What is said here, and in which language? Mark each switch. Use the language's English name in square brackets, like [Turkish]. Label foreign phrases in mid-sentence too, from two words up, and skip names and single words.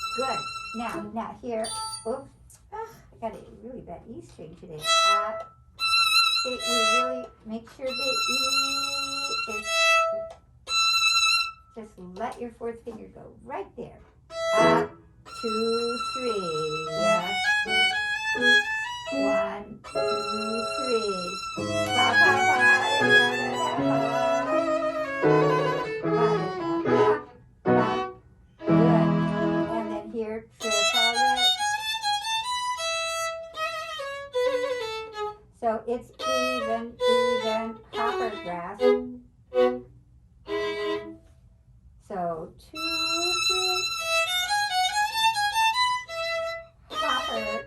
[English] Now here, oops, I got a really bad E string today. we really make sure the E is, just let your fourth finger go right there. Up, 2, 3, yes. 1, 2, 3. Pa, pa, pa, da, da, da, pa. Pa, da, da, pa, pa. Good. And then here, triplet. So it's even, hopper grass. So 2, 3, hopper.